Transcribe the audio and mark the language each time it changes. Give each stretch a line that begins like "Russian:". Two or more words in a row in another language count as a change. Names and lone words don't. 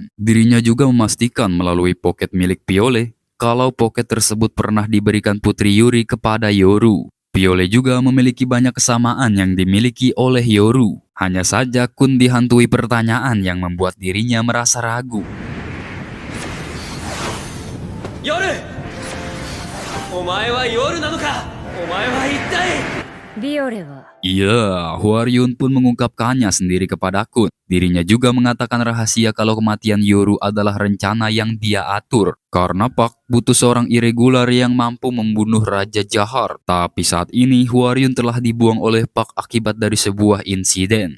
Indonesian: Dirinya juga memastikan melalui pocket milik Piole, kalau pocket tersebut pernah diberikan Putri Yuri kepada Yoru. Piole juga memiliki banyak kesamaan yang dimiliki oleh Yoru. Hanya saja Kun dihantui pertanyaan yang membuat dirinya merasa ragu.
Japanese: 夜お前は夜なのかお前は一体ビオレは
Indonesian: Iya, Hwaryun pun mengungkapkannya sendiri kepada Kun. Dirinya juga mengatakan rahasia kalau kematian Yoru adalah rencana yang dia atur. Karena Pak butuh seorang irregular yang mampu membunuh Raja Jahar. Tapi saat ini Hwaryun telah dibuang oleh Pak akibat dari sebuah insiden.